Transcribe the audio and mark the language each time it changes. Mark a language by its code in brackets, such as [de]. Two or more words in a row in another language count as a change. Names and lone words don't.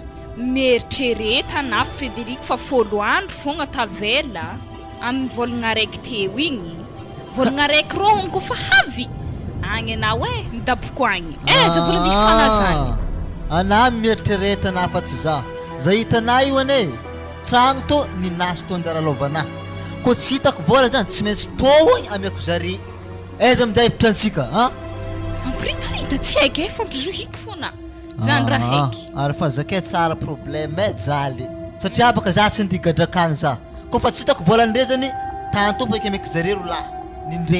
[mg] Mieritreretra na Frederic fa folo andro fogna tavela amin'ny volagna raiky teo igny. Volagna raiky rohony koa fa havy agny anao midaboko agny. Za vola nifanazany. Ana mieritreretra na fa tsy za hitanay io ane tragno to ninasy to anjara lovana. Ko tsy hitako vola zany tsy maintsy tohony amiako zare. Za aminjay ipitrantsika fampiritarita tsy haiko fampizohiko foana. Zany raha haiky. Ary fa zakay tsara problème jaly. Satria baka za tsy ndia gadrakagny za. Ko fa tsy hitako volan'ire zany tanto fa ike meky zare rola nindre.